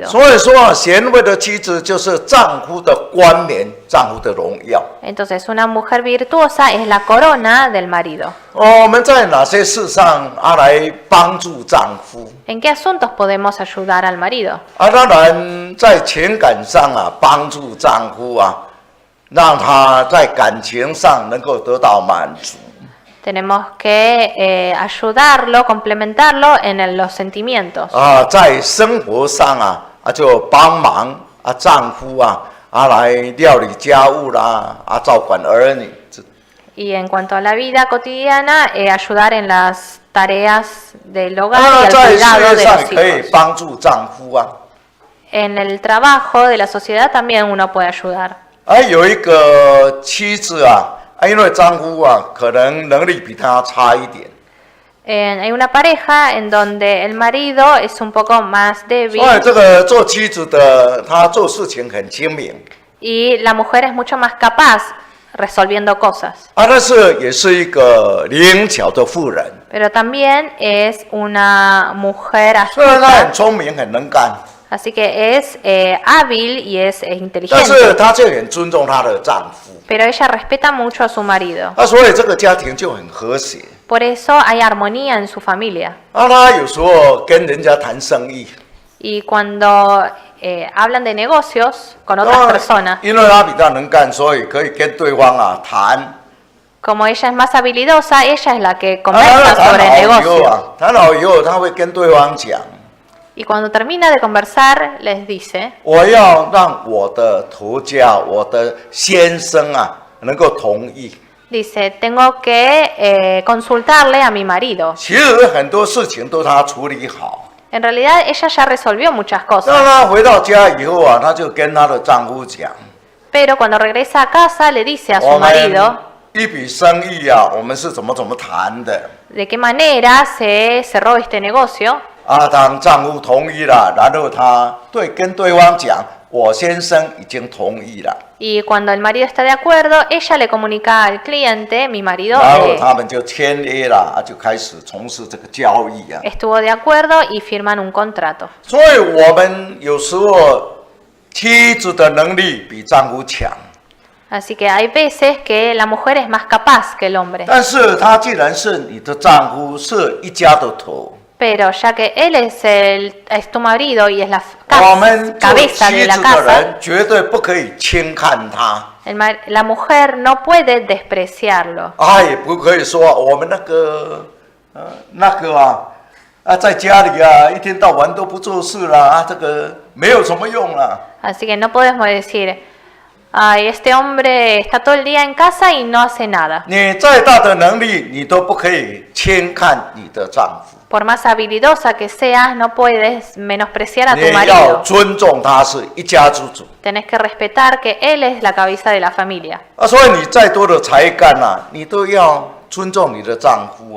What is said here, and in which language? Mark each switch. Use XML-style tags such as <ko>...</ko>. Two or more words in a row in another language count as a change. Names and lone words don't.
<zh>所以说啊，贤惠的妻子就是丈夫的冠冕，丈夫的荣耀。</zh> <es>Entonces, una mujer virtuosa es la corona del marido.</es> <zh>我们在哪些事上来帮助丈夫？</zh> <es>¿En qué asuntos podemos ayudar al marido?</es> <zh>当然在情感上帮助丈夫让他在感情上能够得到满足。</zh> <es>Tenemos que ayudarlo, complementarlo en los sentimientos.</es> <zh>在生活上就帮忙丈夫来料理家务啦，照管儿女。</zh> <es>Y en cuanto a la vida cotidiana, ayudar en las tareas del hogar y al</es> <zh>在事</zh> <es>cuidado</es> <zh>业</zh> <es>de</es> <zh>上</zh> <es>los</es> <zh>可以</zh> <es>hijos.</es> <zh>帮助丈夫</zh> <es>En el trabajo de la sociedad también uno puede ayudar.</es> <zh>有一个妻子因为丈夫可能能力比他差一点，</zh> <es>Hay una pareja en donde el marido es un poco más débil</es> <zh>所以这个做妻子的她做事情很精明</zh> <es>y la mujer es mucho más capaz resolviendo cosas.</es> <zh>但是也是一个灵巧的妇人，</zh> <es>Pero también es una mujer</es> <zh>虽然她很</zh> <es>astuta,</es> <zh>聪明很能干，</zh> <es>así que es hábil y es</es> <zh>但是</zh> <es>inteligente.</es> <zh>她却很尊重她的丈夫，</zh> <es>Pero ella respeta mucho a su marido.</es> <zh>所以这个家庭就很和谐。</zh> <es>Por eso hay armonía en su familia.</es> <zh>她有时候跟人家谈生意，</zh> <es>Y cuando hablan de negocios con otras personas,</es> <zh>因为她比较能干，所以可以跟对方谈。</zh> <es>como ella es más habilidosa, ella es la que</es> <zh>谈</zh> <es>conversa sobre el</es> <zh>好以后</zh> <es>negocio.</es> <zh>谈好以后，她会跟对方讲。</zh> <es>Y cuando termina de conversar, les dice,</es> <zh>我要让我的头家，我的先生能够同意。</zh> <es>dice, tengo que consultarle a mi marido.</es> <zh>其实很多事情都他处理好。</zh> <es>En realidad ella ya resolvió muchas</es> <zh>那</zh> <es>cosas,</es> <zh>她回到家以后她就跟她的丈夫讲：</zh> <es>pero cuando regresa a casa le dice a</es> <zh>我</zh> <es>su</es> <zh>们</zh> <es>marido</es> <zh>一笔生意我们是怎么谈的。</zh> <es>de qué manera se cerró este negocio.</es> <zh>当丈夫同意了，然后她跟对方讲：我先生已经同意了。</zh> <es>Y cuando el marido está de acuerdo, ella le comunica al cliente, mi marido</es> <zh>然后他们就签约了，就开始从事这个交易</zh> <es>estuvo de acuerdo y firman un contrato.</es> <zh>所以我们有时候妻子的能力比丈夫强，</zh> <es>Así que hay veces que la mujer es más capaz que el hombre.</es> <zh>但是他既然是你的丈夫，是一家的头，</zh> <es>Pero ya que él es tu marido y es la</es> <zh>我们做</zh> <es>cabeza</es> <zh>妻</zh> <es>de la</es> <zh>子的</zh> <es>casa,</es> <zh>人绝对不可以轻看他，</zh> <es>la mujer no puede despreciarlo.</es> <zh>也不可以说我们在家里一天到晚都不做事啦，这个没有什么用啦。</zh> <es>Así que no podemos decir, ay, este hombre está todo el día en casa y no hace nada.</es> <zh>你再大的能力，你都不可以轻看你的丈夫。</zh> <es>Por más habilidosa que seas, no puedes menospreciar a</es> <zh>你</zh> <es>tu</es> <zh>要</zh> <es>marido.</es> <zh>尊重他是一家之主</zh> <es>Tenés que respetar que él es la cabeza de la familia.</es> <zh>所以你再多的才干你都要尊重你的丈夫</zh>